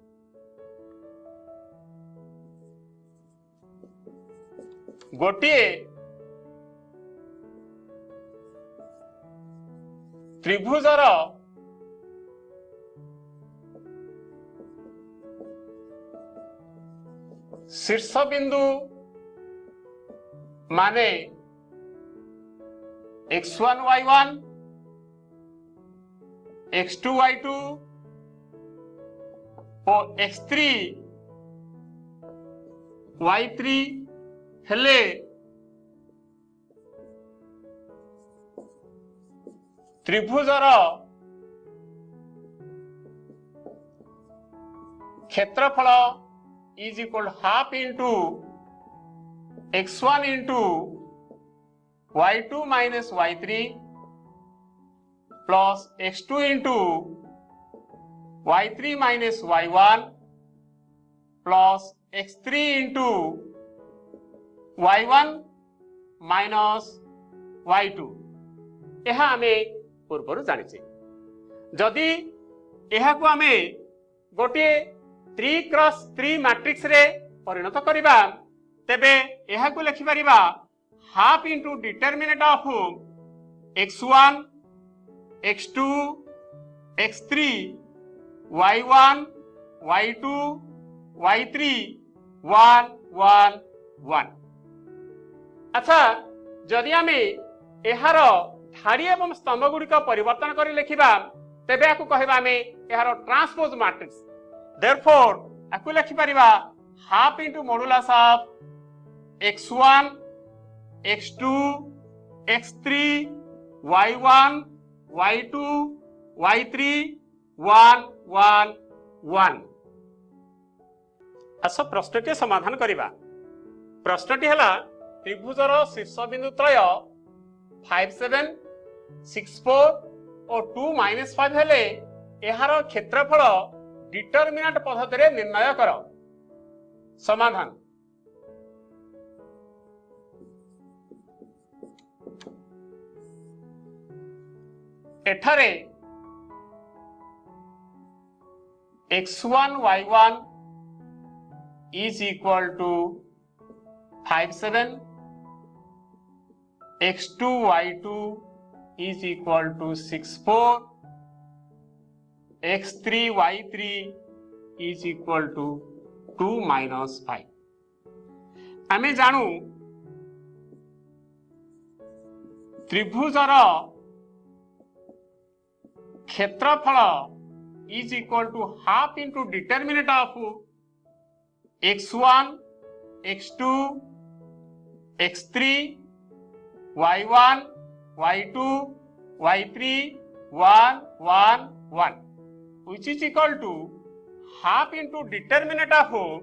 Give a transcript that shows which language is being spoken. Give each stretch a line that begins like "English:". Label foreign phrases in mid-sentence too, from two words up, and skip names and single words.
Odia: ଗୋଟେ ତ୍ରିଭୁଜର ଶୀର୍ଷ ବିନ୍ଦୁ ମାନେ x1 y1 x2 y2 ଆଉ x3
English: y3
Odia: ହେଲେ ତ୍ରିଭୁଜର କ୍ଷେତ୍ରଫଳ
English: is equal to half into x1 into y2 minus y3 plus x2 into y3 minus y1 plus x3 into y1 minus y2
Odia: ଏହା ଆମେ ପୂର୍ବ ଜାଣିଛେ। ଯଦି ଏହା କୁ ଆମେ ଗୋଟେ
English: 3 cross 3 matrix
Odia: ରେ ପରିଣତ କରିବା ତେବେ ଏହା କୁ ଲେଖି ପାରିବା
English: half into determinant of x1 x2 x3 y1 y2 y3 1 1 1.
Odia: ଅଚ୍ଛା ଯଦି ଆମେ ଏହାର ଧାଡ଼ି ଏବଂ ସ୍ତମ୍ଭ ଗୁଡ଼ିକ ପରିବର୍ତ୍ତନ କରି ଲେଖିବା ତେବେ ଆକୁ କହିବା ଆମେ ଏହାର
English: transpose matrix.
Odia: Therefore, ଆକୁ ଲେଖି ପାରିବା
English: half into modulus of x1 x2 x3 y1 y2 y3 1 1 1.
Odia: ଆସ ପ୍ରଶ୍ନଟି ସମାଧାନ କରିବା। ପ୍ରଶ୍ନଟି ହେଲା ତ୍ରିଭୁଜର ଶୀର୍ଷ ବିନ୍ଦୁ ତ୍ରୟ 5 7 6 4 ଆଉ 2 -5 ହେଲେ ଏହାର କ୍ଷେତ୍ରଫଳ ଡିଟରମିନାଣ୍ଟ ପଦ୍ଧତି ରେ ନିର୍ଣ୍ଣୟ କର। ସମାଧାନ ଏଠାରେ
English: x1 y1 is equal to 5 7 x2 y2 is equal to 6 4 x3 y3 is equal to 2 minus 5।
Odia: ଆମେ ଜାଣୁ ତ୍ରିଭୁଜର କ୍ଷେତ୍ରଫଳ
English: is equal to half into determinant of x1 x2 x3 y1 y2 y3 1 1 1 which is equal to half into determinant of